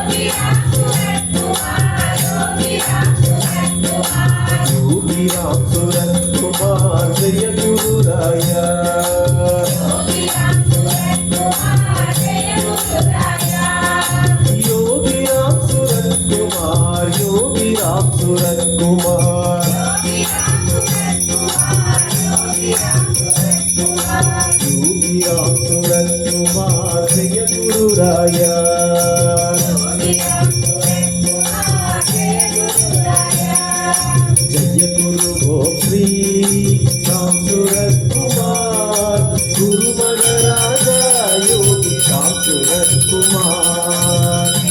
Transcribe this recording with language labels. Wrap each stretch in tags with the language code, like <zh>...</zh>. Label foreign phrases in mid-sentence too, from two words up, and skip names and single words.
<ta>யோகி ராம் சுரத் குமார் ஜெய குரு ராயா யோகி ராம் சுரத் குமார் யோகி ராம் சுரத் குமார் யோகி ராம் சுரத் குமார் ஜெய குரு ராயா</ta> <hi>जय गुरु हो श्री राम सूरत कुमार गुरु महाराजा योगी राम सूरत कुमार</hi>